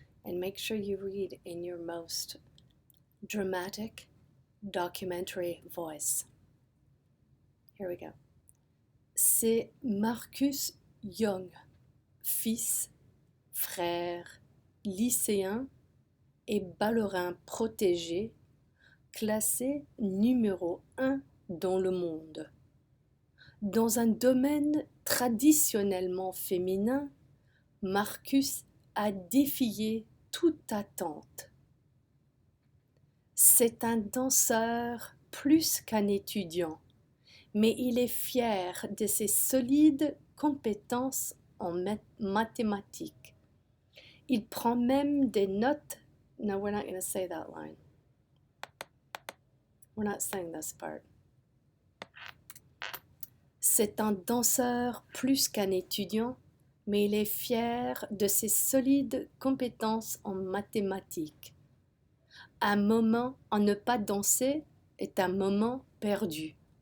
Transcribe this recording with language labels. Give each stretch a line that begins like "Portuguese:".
English: And make sure you read in your most dramatic documentary voice. Here we go.
French: C'est Marcus Young, fils, frère, lycéen et ballerin protégé, classé numéro 1 dans le monde. Dans un domaine traditionnellement féminin, Marcus a défié toute attente. C'est un danseur plus qu'un étudiant, mais il est fier de ses solides compétences en mathématiques. Il prend même des notes.
English: No, we're not going to say that line. We're not saying this part.
French: C'est un danseur plus qu'un étudiant, mais il est fier de ses solides compétences en mathématiques. Un moment à ne pas danser est un moment perdu.